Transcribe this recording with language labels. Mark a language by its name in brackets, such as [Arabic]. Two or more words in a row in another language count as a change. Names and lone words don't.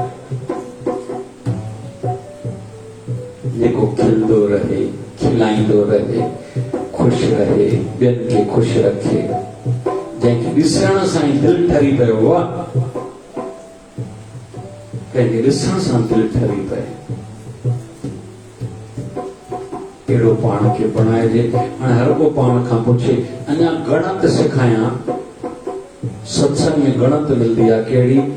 [Sindhi] जेको खिलंदो रहे खिलाईंदो रहे खुश रहे ॿियनि खे खुश रखे जंहिंखे ॾिसण सां ई दिलि ठरी पियो आहे कंहिंखे ॾिसण सां दिलि ठरी पए अहिड़ो पाण खे बणाइजे हाणे हर को पाण खां पुछे अञा गणत सिखायां सत्संग में गणत मिलंदी आहे कहिड़ी